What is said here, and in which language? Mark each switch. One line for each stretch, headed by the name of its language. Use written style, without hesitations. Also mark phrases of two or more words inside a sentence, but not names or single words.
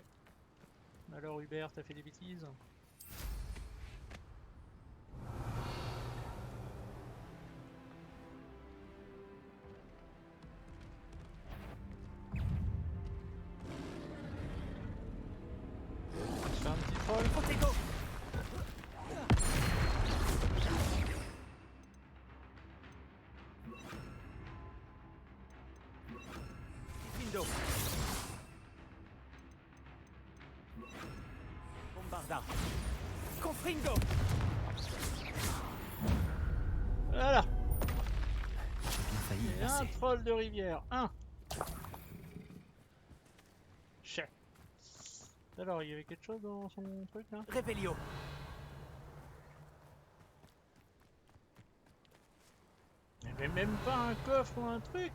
French: Alors Hubert, t'as fait des bêtises? On se fait un petit troll. Protego. Window. Bombarda. Confringo. Voilà. J'ai bien failli. Et assez. troll de rivière. Un. Chef. Alors, il y avait quelque chose dans son truc là? Revelio. Il n'y avait même pas un coffre ou un truc.